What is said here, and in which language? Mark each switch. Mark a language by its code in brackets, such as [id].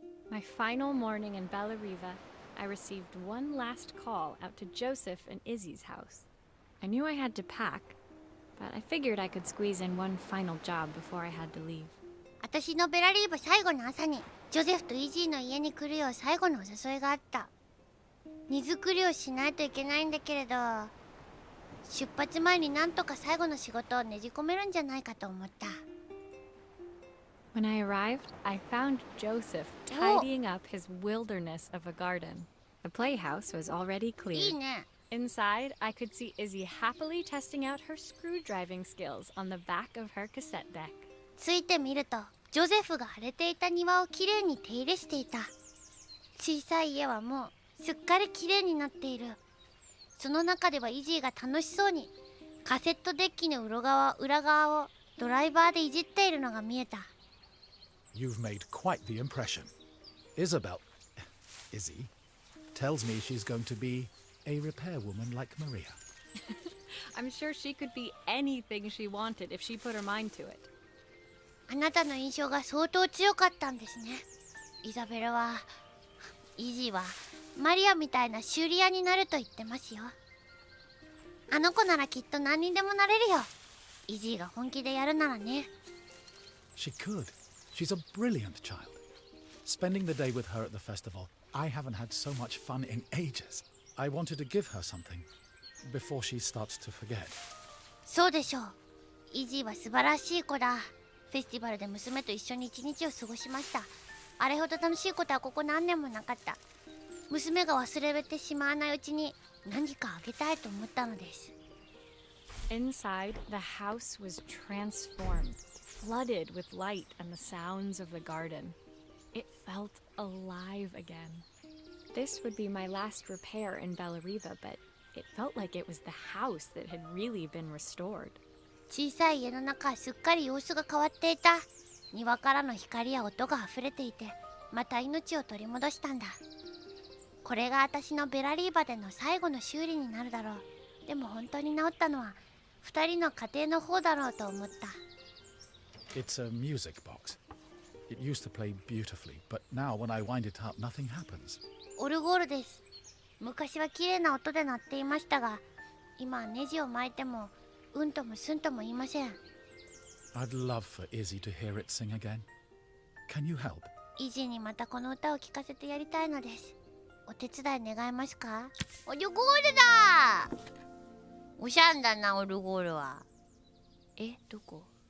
[en] My final morning in Bellariva, I received one last call out to Joseph and Izzy's house. I knew I had to pack, but I figured I could squeeze in one final job before I had to leave. [ja] 私のベラリーバ最後の朝にジョゼフとイジーの家に来るよう最後のお誘いがあった。荷造りをしないといけないんだけれど、出発前になんとか最後の仕事をねじ込めるんじゃないかと思った。 [en] When I arrived, I found Joseph tidying up his wilderness of a garden. The playhouse was already [ja] いい [en] cleared. [ja] ね。 [en] Inside, I could see Izzy happily testing out her screw driving skills on the back of her cassette deck. [ja] ついてみると、ジョゼフが荒れていた庭をきれいに手入れしていた。小さい家はもうすっかりきれいになっている。その中ではイジーが楽しそうにカセットデッキの裏側をドライバーでいじっているのが見えた。 [en] You've made quite the impression. Izzy, tells me she's going to be a repairwoman like Maria. I'm sure she could be anything she wanted if she put her mind to it. [ja] あなたの印象が相当強かったんですね。イザベルは、イジーはマリアみたいな修理屋になると言ってますよ。あの子ならきっと何にでもなれるよ。イジーが本気でやるならね。 [en] She could. She's a brilliant child. Spending the day with her at the festival, I haven't had so much fun in ages. I wanted to give her something before she starts to forget. [ja] そうでしょう。イジーは素晴らしい子だ。フェスティバルで娘と一緒に一日を過ごしました。あれほど楽しいことはここ何年もなかった。娘が忘れてしまわないうちに何かあげたいと思ったのです。 [en] Inside, the house was transformed, flooded with light and the sounds of the garden. It felt alive again. This would be my last repair in Bellariva, but it felt like it was the house that had really been restored. [ja] 小さい家の中はすっかり様子が変わっていた。庭からの光や音が溢れていて、また命を取り戻したんだ。これが私のベラリーバでの最後の修理になるだろう。でも本当に治ったのは2人の家庭の方だろうと思った。 [en] It's a music box. It used to play beautifully, but now when I wind it up, nothing happens. [ja] オルゴールです。昔は綺麗な音で鳴っていましたが、今はネジを巻いてもうんともすんとも言いません。 [en] I'd love for Izzy to hear it sing again. Can you help? [ja] イジーにまたこの歌を聴かせてやりたいのです。お手伝い願えますか？オルゴールだ！おしゃんだな、オルゴールは。どこ？